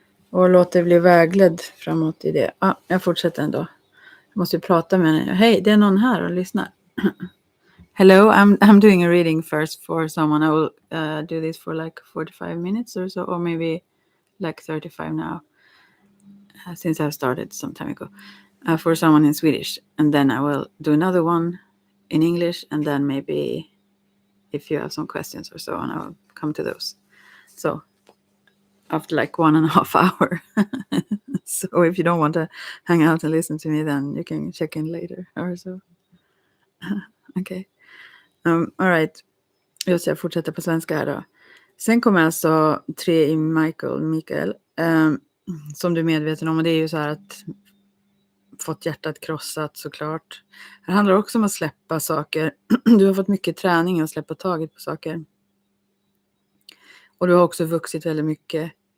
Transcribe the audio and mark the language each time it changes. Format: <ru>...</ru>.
<sv>Och låt dig bli vägledd framåt i det. Jag fortsätter ändå. Jag måste ju prata med henne. Hej, det är någon här och lyssnar.</sv> <en>Hello, I'm doing a reading first for someone. I will do this for like 45 minutes or so, or maybe like 35 now, since I've started some time ago, for someone in Swedish. And then I will do another one in English, and then maybe if you have some questions or so on, I will come to those. So after like 1.5 hours. So if you don't want to hang out and listen to me, then you can check in later or so. Okay. All right.</en> <sv>Just jag fortsätter på svenska här då. Sen kommer alltså 3 i Mikael. Som du är medveten om. Och det är ju så här att fått hjärtat krossat såklart. Det handlar också om att släppa saker. Du har fått mycket träning att släppa taget på saker. Och du har också vuxit väldigt mycket.</sv>